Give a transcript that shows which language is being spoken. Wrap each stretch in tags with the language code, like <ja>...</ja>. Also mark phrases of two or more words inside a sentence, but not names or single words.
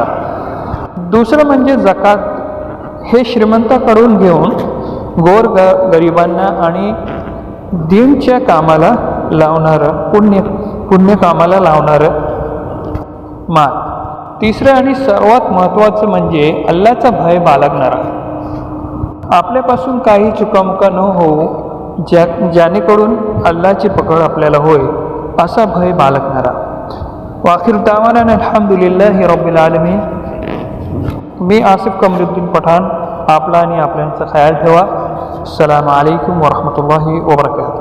<mr>दुसरं म्हणजे जकात, हे श्रीमंताकडून घेऊन गरिबांना आणि दीनच्या कामाला लावणारं पुण्य कामाला लावणारं माल. तिसरं आणि सर्वात महत्त्वाचं म्हणजे अल्लाहचा भय बाळगणारा. आपल्यापासून काही चुकामुका न होऊ ज्यानेकडून अल्लाहची पकड आपल्याला होईल असा भय बाळगणारा.</mr> <ar>وآخر دعوانا الحمد لله رب العالمين.</ar> <mr>मी आसिफ कमरुद्दीन पठाण आपला आणि आपल्यांचा ख्याल ठेवा.</mr> <ar>السلام عليكم ورحمة الله وبركاته.</ar>